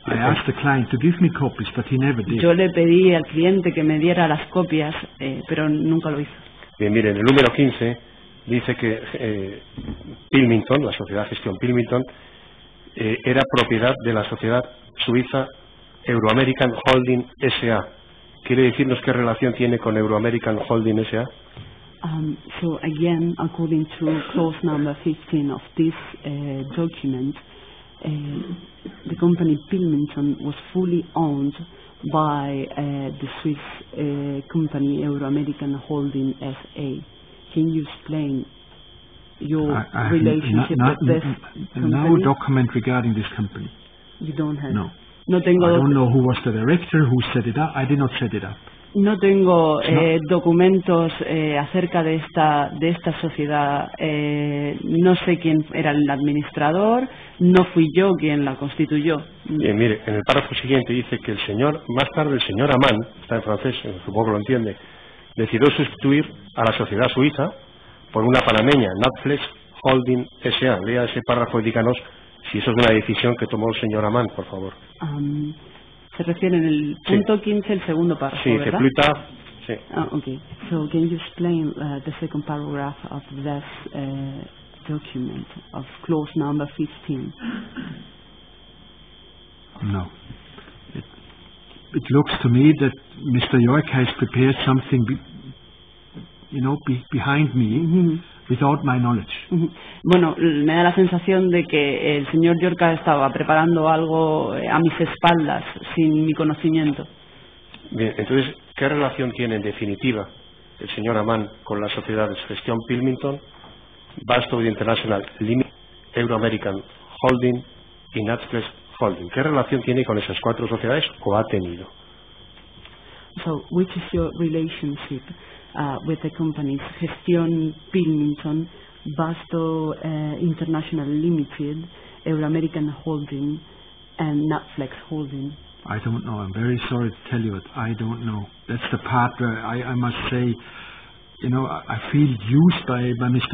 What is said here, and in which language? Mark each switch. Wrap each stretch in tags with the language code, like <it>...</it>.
<en>I asked the client to give me copies, but he never did.</en> <es>Yo le pedí al cliente que me diera las copias, pero nunca lo hizo. Bien, miren, el número 15 dice que Pilmington, la sociedad Gestion Pilmington, era propiedad de la sociedad suiza Euro-American Holding S.A. ¿Quiere decirnos qué relación tiene con Euro-American Holding S.A.?</es> <en>So again, according to clause number 15 of this document, the company Pilmington was fully owned by the Swiss company Euro-American Holding S.A. Can you explain your relationship with this company? No document regarding this company. You don't have? No.</en> <es>No tengo</es> <en>I don't know who was the director, who set it up. I did not set it up.</en> <es>No tengo documentos acerca de esta sociedad. No sé quién era el administrador. No fui yo quien la constituyó. Bien, mire, en el párrafo siguiente dice que más tarde el señor Amann, está en francés, supongo que lo entiende, decidió sustituir a la sociedad suiza por una panameña, Netflix Holding S.A. Lea ese párrafo y díganos si eso es una decisión que tomó el señor Amann, por favor. Se refiere en el punto 15, el segundo párrafo, sí, ¿verdad? Sí.</es> <en>Okay. So can you explain the second paragraph of this document of clause number 15? No. It looks to me that Mr. Yorka has prepared something, behind me. Without my knowledge.</en> <es>Bueno, me da la sensación de que el señor Yorka estaba preparando algo a mis espaldas, sin mi conocimiento. Bien, entonces, ¿qué relación tiene en definitiva el señor Amann con las sociedades Gestion Pilmington, Bastow International Limited, Euro-American Holding y Netflix Holding? ¿Qué relación tiene con esas cuatro sociedades o ha tenido?</es> <en>So, which is your relationship with the companies Gestion Pilmington, Bastow International Limited, Euro-American Holding, and Netflix Holding? I don't know. I'm very sorry to tell you, but I don't know. That's the part where I must say, I feel used by Mr.</en>